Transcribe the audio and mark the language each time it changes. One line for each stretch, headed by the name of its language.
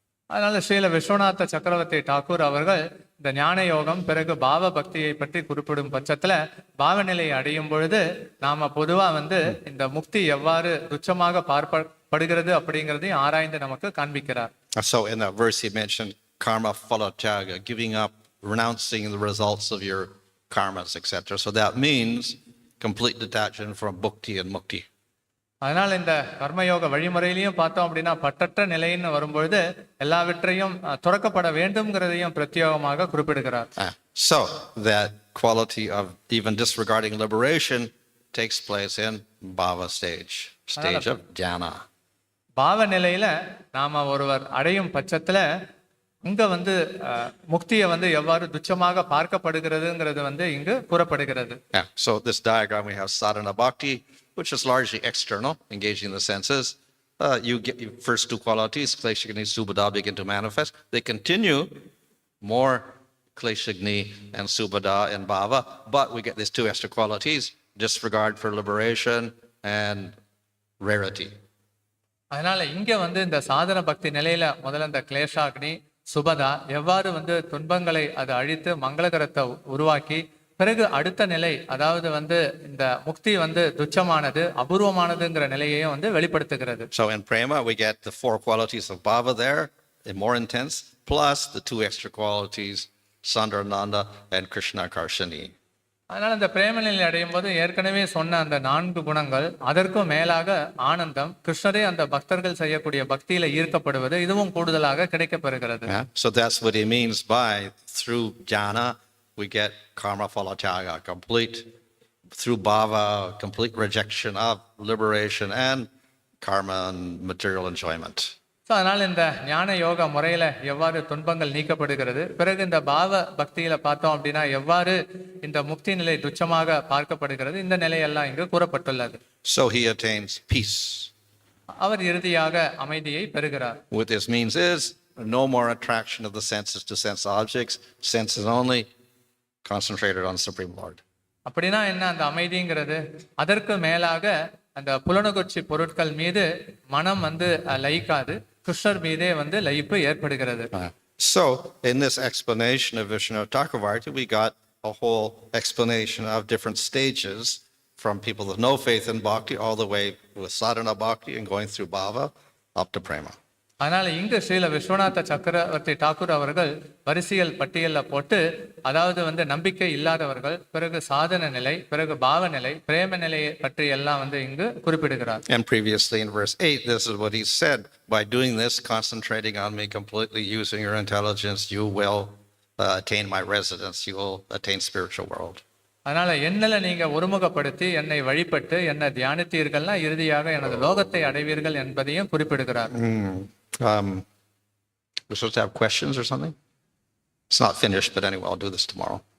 Tamil: அதனால ஸ்ரீல விஸ்வநாத சக்கரவர்த்தி டாக்கூர் அவர்கள் இந்த ஞான யோகம் பிறகு பாவ பக்தியை பற்றி குறிப்பிடும் பட்சத்துல பாவ நிலையை அடையும் பொழுது நாம பொதுவா வந்து இந்த முக்தி எவ்வாறு துச்சமாக பார்க்கப்படுகிறது அப்படிங்கிறதையும் ஆராய்ந்து நமக்கு காண்பிக்கிறார்.
English: So in that verse he mentioned karma phala tyaga, giving up, renouncing the results of your karmas, etc. So that means complete detachment from bhukti and mukti.
Tamil: அதனால இந்த கர்மயோக வழிமுறையிலையும் பார்த்தோம் அப்படின்னா பட்டற்ற நிலைன்னு வரும்பொழுது எல்லாவற்றையும் துறக்கப்பட வேண்டும்ங்கிறதையும் பிரத்யேகமாக குறிப்பிடுகிறார்.
English: So that quality of even disregarding liberation takes place in bhava stage of jnana.
Tamil: பாவ நிலையில நாம ஒருவர் அடையும் பட்சத்துல இங்க வந்து முக்தியை வந்து எவ்வாறு துச்சமாக பார்க்கப்படுகிறதுங்கிறது வந்து இங்கு கூறப்படுகிறது.
English: So this diagram we have sadhana bhakti, which is largely external, engaging the senses. You get your first 2 qualities, kleshagni subhada, begin to manifest. They continue more kleshagni and subhada and bhava, but we get these 2 extra qualities, disregard for liberation and rarity.
Tamil: அதனால இங்க வந்து இந்த சாதன பக்தி நிலையில முதல்ல இந்த கிளேஷாக்னி சுபதா எவ்வாறு வந்து துன்பங்களை அது அழித்து மங்களகரத்தை உருவாக்கி பிறகு அடுத்த நிலை அதாவது வந்து இந்த முக்தி வந்து துச்சமானது அபூர்வமானதுங்கிற நிலையையும் வந்து வெளிப்படுத்துகிறது.
English: So in prema we get the 4 qualities of bhava there, more intense, plus the 2 extra qualities Sandarananda, and Krishna Karshini.
Tamil: அதனால இந்த பிரேம நிலை அடையும் போது ஏற்கனவே சொன்ன அந்த 4 குணங்கள், அதற்கும் மேலாக ஆனந்தம், கிருஷ்ணரே அந்த பக்தர்கள் செய்யக்கூடிய பக்தியில ஈர்க்கப்படுவது, இதுவும் கூடுதலாக கிடைக்கப்பெறுகிறது.
English: Yeah? So that's what he means by through jnana we get karma phala tyaga, complete, through bhava, complete rejection of liberation and karma and material enjoyment.
Tamil: So அதனால் இந்த ஞான யோக முறையில் எவ்வாறு துன்பங்கள் நீக்கப்படுகிறது, பிறகு இந்த பாவ பக்தியில் பார்த்தோம் அப்படின்னா எவ்வாறு இந்த முக்தி நிலை துச்சமாக பார்க்கப்படுகிறது, இந்த நிலையெல்லாம் இங்கு கூறப்பட்டுள்ளது.
English: So he attains peace.
Tamil: அவர் இறுதியாக அமைதியை பெறுகிறார்.
English: What this means is no more attraction of the senses to sense objects. Sense is only concentrated on Supreme Lord.
Tamil: அப்படின்னா என்ன அந்த அமைதிங்கிறது? அதற்கு மேலாக அந்த புலனுகர்ச்சி பொருட்கள் மீது மனம் லயிக்காது, கிருஷ்ணர் மீதே லயிப்பு ஏற்படுகிறது.
English: So in this explanation of Vishnu Chakravarti, we got a whole explanation of different stages from people with no faith in bhakti all the way with sadhana bhakti and going through bhava up to prema.
Tamil: அதனால இங்கு ஸ்ரீல விஸ்வநாத சக்கரவர்த்தி டாக்கூர் அவர்கள் வரிசையல் பட்டியலில் போட்டு, அதாவது நம்பிக்கை இல்லாதவர்கள், பிறகு சாதன நிலை, பிறகு பாவ நிலை, பிரேம நிலையை பற்றி எல்லாம் இங்கு குறிப்பிடுகிறார்.
English: And previously in verse 8, this is what he said: by doing this, concentrating on me completely, using your intelligence, you will attain my residence, you will attain spiritual world.
Tamil: அதனால என்னல நீங்க ஒருமுகப்படுத்தி என்னை வழிபட்டு என்ன தியானித்தீர்கள்னா இறுதியாக எனது லோகத்தை அடைவீர்கள் என்பதையும் குறிப்பிடுகிறார்.
English: We're supposed to have questions or something? It's not finished, but anyway, I'll do this tomorrow.